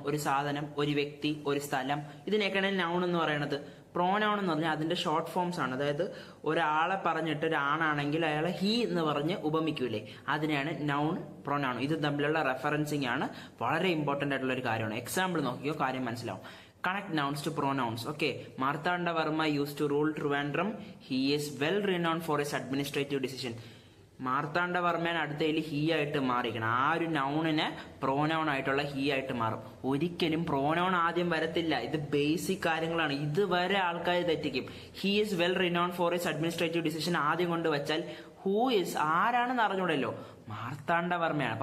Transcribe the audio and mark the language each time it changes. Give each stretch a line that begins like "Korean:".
Malayalam: ഒരു സാധനം, ഒരു വ്യക്തി, ഒരു സ്ഥലം, ഇതിനെയൊക്കെയാണ് നൗൺ എന്ന് പറയുന്നത്. പ്രോനൗൺ എന്ന് പറഞ്ഞാൽ അതിന്റെ ഷോർട്ട് ഫോംസ് ആണ്. അതായത് ഒരാളെ പറഞ്ഞിട്ട് ഒരാണാണെങ്കിൽ അയാളെ ഹി എന്ന് പറഞ്ഞ് ഉപമിക്കൂലേ, അതിനെയാണ് നൗൺ പ്രൊനൗൺ. ഇത് തമ്മിലുള്ള റെഫറൻസിങ് ആണ് വളരെ ഇമ്പോർട്ടന്റ് ആയിട്ടുള്ള ഒരു കാര്യമാണ്. എക്സാമ്പിൾ നോക്കിയോ കാര്യം മനസ്സിലാവും.
English: Connect nouns to pronouns. Okay, Marthandavarma used to rule Trivandrum. He is well renowned for his administrative decision.
Malayalam: മാർത്താണ്ഡവർമ്മയാണ് അടുത്തതിൽ ഹീ ആയിട്ട് മാറിക്കണം. ആ ഒരു നൗണിനെ പ്രോനൗൺ ആയിട്ടുള്ള ഹീ ആയിട്ട് മാറും. ഒരിക്കലും പ്രോനൗൺ ആദ്യം വരത്തില്ല. ഇത് ബേസിക് കാര്യങ്ങളാണ്. ഇതുവരെ ആൾക്കാർ തെറ്റിക്കും.
English: he is well renown for his administrative decision
Malayalam: ആദ്യം കൊണ്ട് വെച്ചാൽ ഹൂ ഈസ് ആരാണെന്ന് അറിഞ്ഞൂടല്ലോ, മാർത്താണ്ഡവർമ്മയാണ്.